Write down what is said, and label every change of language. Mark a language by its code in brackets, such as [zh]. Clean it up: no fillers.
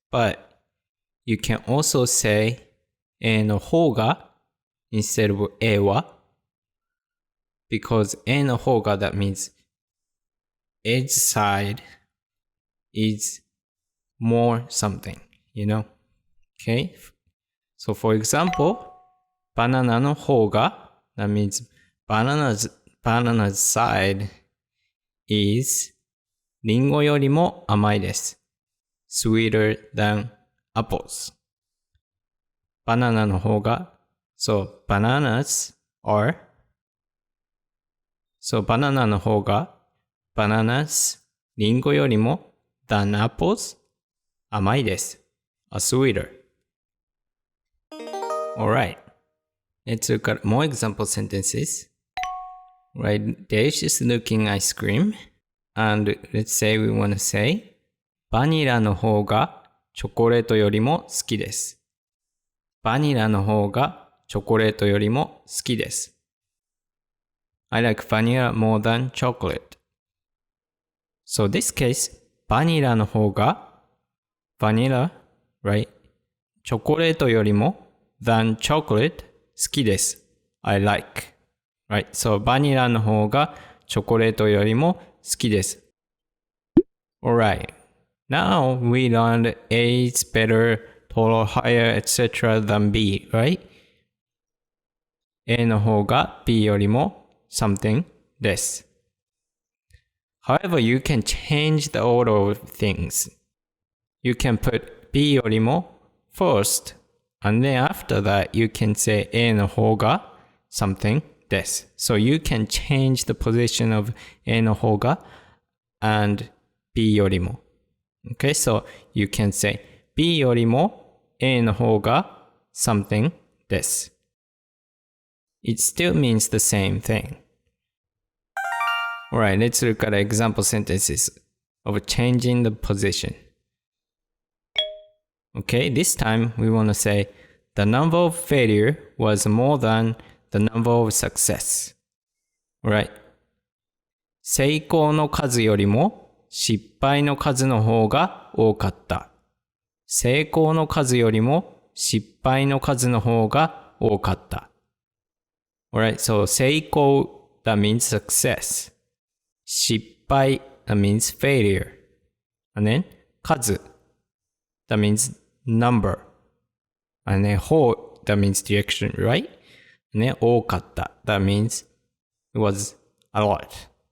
[en] But you can also say [ja] A の方が [en] instead of A は because A の方が that means edge side is more something, you know? Okay? So for example, [ja] バナナの方が [en] that means banana's side is [ja] リンゴよりも甘いです。 [en] sweeter than apples. [ja] バナナの方が [en] so bananas are so バナナの方が bananas [ja] リンゴよりも [en] than apples [ja] 甘いです。 [en] are sweeter. Alright, let's look at more example sentences. Right, delicious looking ice cream. And let's say we want to say [ja] バニラの方がチョコレートよりも好きです。バニラの方がチョコレートよりも好きです。 [en] I like vanilla more than chocolate. So this case, [ja] バニラの方が [en] vanilla, right? [ja] チョコレートよりも [en] than chocolate [ja] 好きです。 [en] I like. Right? [ja] So バニラの方がチョコレートよりも好きです。 [en] Alright. Now we learned A is better, taller, higher, etc. than B, right? [ja] A の方が B よりも something です。 [en] However, you can change the order of things. You can put [ja] B よりも [en] first, and then after that you can say [ja] A の方が something です。 [en] So you can change the position of [ja] A の方が [en] and [ja] B よりも。 [en] Okay, so you can say [ja] B よりも A の方が something です。 [en] It still means the same thing. Alright, let's look at example sentences of changing the position. Okay, this time we want to say the number of failure was more than the number of success. Alright. [ja] 成功の数よりも失敗の数の方が多かった。成功の数よりも失敗の数の方が多かった。 [en] Alright, so 成功 that means success. 失敗 that means failure. And then 数 that means number. And then 方 that means direction, right? And then 多かった that means it was a lot.